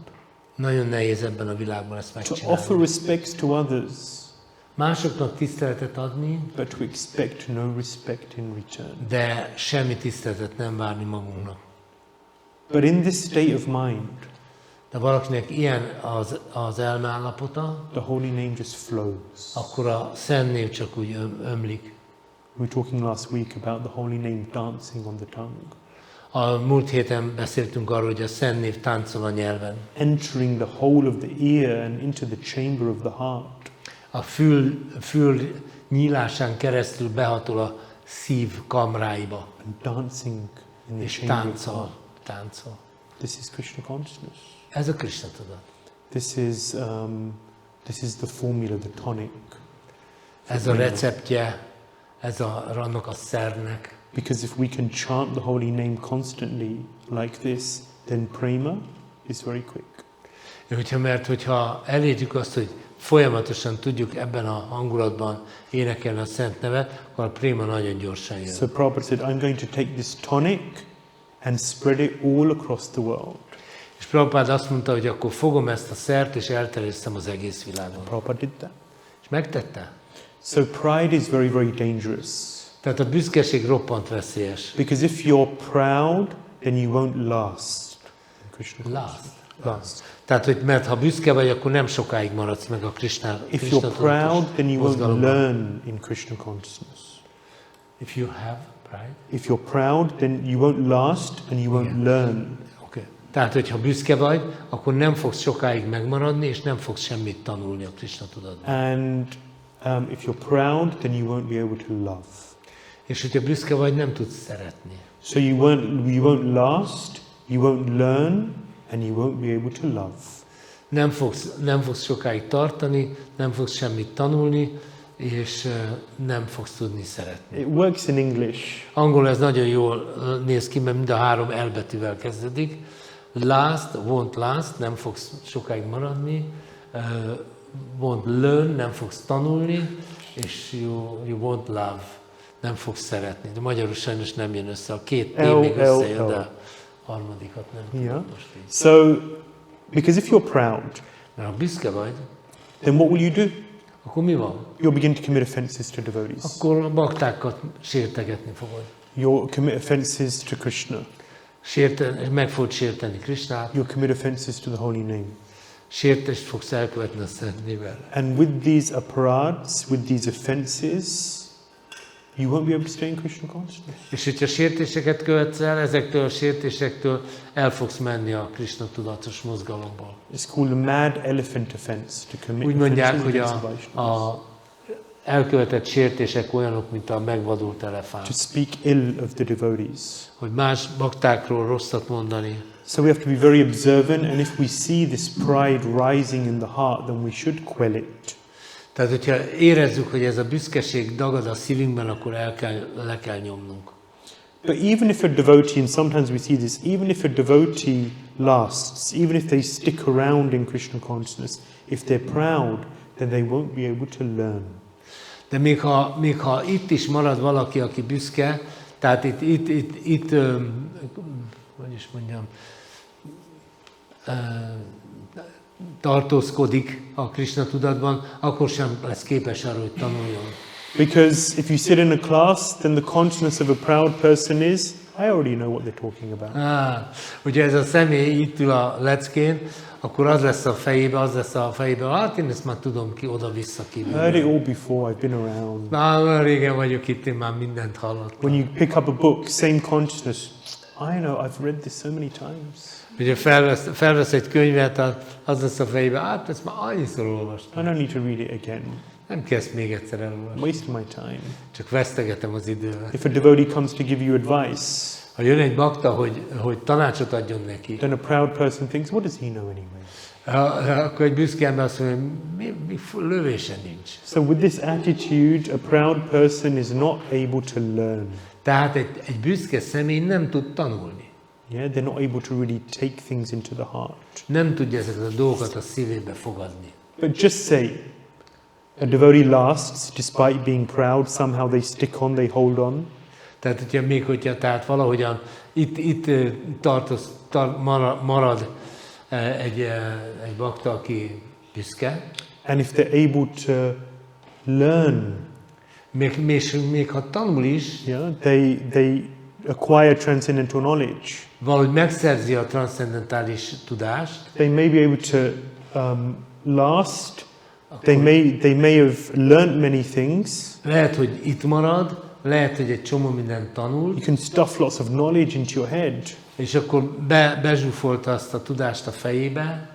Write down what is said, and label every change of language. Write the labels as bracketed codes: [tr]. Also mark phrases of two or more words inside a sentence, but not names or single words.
[hu] Nagyon nehéz ebben a világban ezt To megcsinálni. [en] offer respects to others, [hu] Másoknak tiszteletet adni, [en] but to expect no respect in return. [hu] de semmi tiszteletet nem várni magunknak. [en] But in this state of mind, [hu] De valakinek ilyen az elmeállapota, [en] the holy name just flows. [hu] akkor a szent név csak úgy ömlik. [en] We were talking last week about the holy name dancing on the tongue, [hu] A múlt héten beszéltünk arról, hogy a szent név táncol a nyelven. [en] entering the whole of the ear and into the chamber of the heart. [hu] A fül nyílásán keresztül behatol a szív kamráiba, [en] And dancing in the és chamber of the heart. [hu] táncol. [en] This is Krishna consciousness. [hu] Ez a Krishna tudat. [en] This is the formula, the tonic. [hu] Ez a receptje, annak a szernek. [en] Because if we can chant the holy name constantly like this, then prema is very quick. [hu] Mert hogyha elérjük azt, hogy folyamatosan tudjuk ebben a hangulatban énekelni a szent nevet, akkor a préma nagyon gyorsan jön. [en] So Prabhupada said, I'm going to take this tonic and spread it all across the world. [hu] És Prabhupád azt mondta, hogy akkor fogom ezt a szert, és elterjesztem az egész világon. [en] Prabhupada did that. [hu] És megtette. [en] So pride is very, very dangerous. [hu] Tehát a büszkeség roppant veszélyes. [en] Because if you're proud, then you won't last. in Krishna Last. [hu] Tehát, hogy mert ha büszke vagy, akkor nem sokáig maradsz meg a Krishna [en] If you're proud, then you won't learn in Krishna consciousness. If you have pride. If you're proud, then you won't last and you won't learn. Okay. [hu] Tehát, hogyha büszke vagy, akkor nem fogsz sokáig megmaradni, és nem fogsz semmit tanulni a Krishna tudatban. [en] And if you're proud, then you won't be able to love. [hu] És hogyha büszke vagy, nem tudsz szeretni. [en] So you won't last, you won't learn, and you won't be able to love. [hu] Nem fogsz sokáig tartani, nem fogsz semmit tanulni, és nem fogsz tudni szeretni. [en] It works in English. [hu] Angolul ez nagyon jól néz ki, mert mind a 3 elbetűvel kezdődik. [en] Last, won't last, [hu] nem fogsz sokáig maradni. [en] Won't learn, [hu] nem fogsz tanulni. [en] És you won't love, [hu] nem fogsz szeretni. De magyarul sajnos nem jön össze. A 2 T még összejön, de a harmadikat nem tudom most így. [en] So, because if you're proud, [hu] Mert ha büszke vagy, [en] then what will you do? [hu] akkor mi van? [en] You'll begin to commit offenses to devotees. [hu] Akkor a baktákat sértegetni fogod. [en] You'll commit offenses to Krishna. [hu] Meg fogod sérteni Krisnát, [en] You'll commit offenses to the holy name. [hu] sértést fogsz elkövetni a szent névvel. [en] And with these aparads, with these offenses, you won't be able to stay in Krishna consciousness. [hu] És hogyha sértéseket követsz el, ezektől a sértésektől el fogsz menni a Krishna tudatos mozgalomból. [en] It's called the mad elephant offense, to commit [hu] Úgy mondják, offenses hogy [en] against the Vaishnavas. [hu] a elkövetett sértések olyanok, mint a megvadult To elefánt. [en] speak ill of the devotees. [hu] Hogy más baktákról rosszat mondani. [en] So we have to be very observant, and if we see this pride rising in the heart, then we should quell it. [hu] Tehát, hogyha érezzük, hogy ez a büszkeség dagad a szívünkben, akkor le kell nyomnunk. [en] But even if a devotee, and sometimes we see this, even if a devotee lasts, even if they stick around in Krishna consciousness, if they're proud, then they won't be able to learn. [hu] De még ha itt is marad valaki, aki büszke, tehát itt hogy is mondjam, tartózkodik a Krishna tudatban, akkor sem lesz képes arra, hogy tanuljon. [en] Because if you sit in a class, then the consciousness of a proud person is, I already know what they're talking about. [hu] Ugye ez a személy itt ül a leckén, akkor az lesz a fejében, hát én ezt már tudom ki, oda-vissza [en] I heard it kívül. all before, I've been around. [hu] Már régen vagyok itt, én már mindent hallottam. [en] When you pick up a book, same consciousness, I know, I've read this so many times. [hu] Ugye felvesz egy könyvet, az lesz a fejében, hát ezt már annyiszor olvastam. [en] I don't need to read it again. [hu] Nem kezd még egyszer I'm elolvasni. [en] wasting my time. [hu] Csak vesztegetem az időt. [en] If a devotee comes to give you advice, [hu] Ha jön egy bakta, hogy tanácsot adjon neki, [en] then a proud person thinks, what does he know anyway? [hu] Akkor egy büszke ember azt mondja, mi lövése nincs. [en] So with this attitude, a proud person is not able to learn. [hu] Tehát egy büszke személy nem tud tanulni. [en] Yeah, they're not able to really take things into the heart. [hu] Nem tudja ezeket a dolgokat a szívébe fogadni. [en] But just say, a devotee lasts despite being proud, somehow they stick on, they hold on. [hu] Tehát, hogyha tehát valahogyan itt marad egy bakta, aki büszke, [en] And if they're able to learn, [hu] még ha tanul is, [en] yeah, they acquire transcendental knowledge. [hu] valahogy megszerzi a transzcendentális tudást, [en] They may be able to last. They may have learnt many things. [hu] lehet, hogy itt marad, lehet, hogy egy csomó mindent tanul, [en] You can stuff lots of knowledge into your head, [hu] és akkor bezsúfolta azt a tudást a fejébe,